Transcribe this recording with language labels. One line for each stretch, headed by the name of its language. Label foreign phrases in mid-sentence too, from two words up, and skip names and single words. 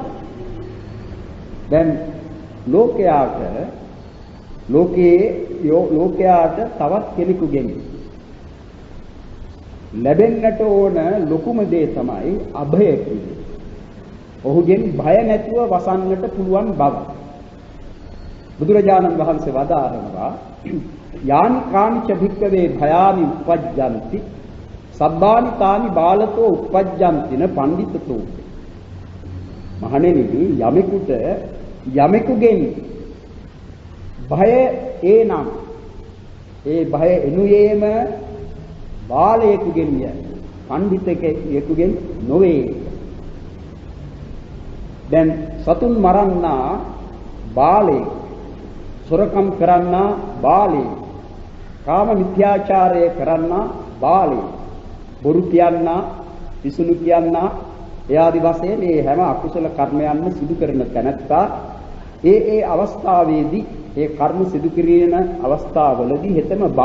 Sinhala: දැන් ලෝකයාට තවත් කෙනෙකුගෙන් ලැබෙන්නට ඕන ලොකුම දේ තමයි අභය කියන්නේ. ඔහුගෙන් භය නැතුව වසන්නට පුළුවන් බව. බුදුරජාණන් වහන්සේ වදාරනවා
Pali: යානි කානිච භික්කවේ භයානි උපජ්ජಂತಿ සබ්බානි තානි බාලතෝ උපජ්ජಂತಿන පඬිතතෝ.
Sinhala: මහණෙනි යමෙකුගෙන් භය එනම් ඒ භය එනුයේම බාලයෙකුගෙන් පඬිතෙකුගෙන් නොවේ. දැන් සතුන් මරන්නා බාලයෙක්, සොරකම් කරන්නා බාලයෙක්, කාම මිත්‍යාචාරය කරන්නා බාලයෙක්, බොරු කියන්නා, පිසුණු කියන්නා එයාදි වශයෙන් මේ හැම අකුසල කර්මයන්ම සිදු කරන තැනැත්තා ඒ අවස්ථාවේදී ඒ කර්ම සිදු කිරීම අවස්ථාවවලදී හෙතම